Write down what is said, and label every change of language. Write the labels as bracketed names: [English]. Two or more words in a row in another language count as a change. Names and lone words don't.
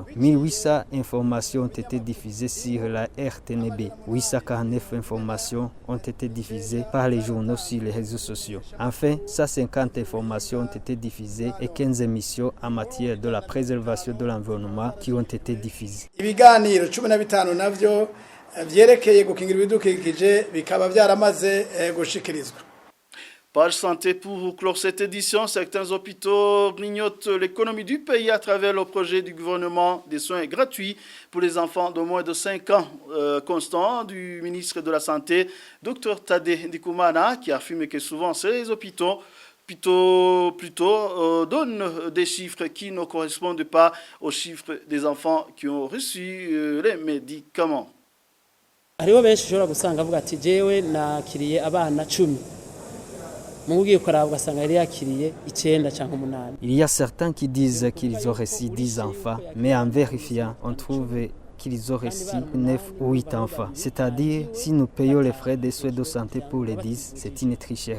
[French] 1800 informations ont été diffusées sur la RTNB. 849 informations ont été diffusées par les journaux sur les réseaux sociaux. Enfin, 150 informations ont été diffusées et 15 émissions en matière de la préservation de l'environnement qui ont été diffusées. [Rundi] Ibiganiro 15 navyo vyerekeye gukingira ibidukikije bikaba byaramaze gushikirizwa. [French] Page santé pour clore cette édition. Certains hôpitaux grignotent l'économie du pays à travers le projet du gouvernement des soins gratuits pour les enfants de moins de 5 ans. Constant du ministre de la Santé, Dr Tade Ndikumana, qui affirme que souvent ces hôpitaux donnent des chiffres qui ne correspondent pas aux chiffres des enfants qui ont reçu les médicaments. [Rundi] Hariho benshi ushobora gusanga avuga ati jewe nakiriye abana 10. [French] Il y a certains qui disent qu'ils ont reçu 10 enfants, mais en vérifiant, on trouve qu'ils ont reçu 9 ou 8 enfants. C'est-à-dire, si nous payons les frais des soins de santé pour les 10, c'est une tricherie.